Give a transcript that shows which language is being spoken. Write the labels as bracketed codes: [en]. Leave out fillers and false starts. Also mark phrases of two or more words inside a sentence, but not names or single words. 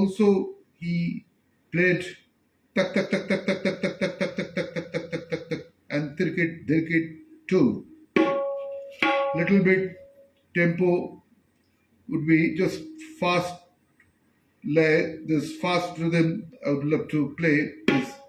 [en] played tak tak tak tak tak tak tak tak tak tak tak tak tak tak tak tak and Tirkit Dhirkit too. Little bit tempo would be just fast, this fast rhythm I would love to play is.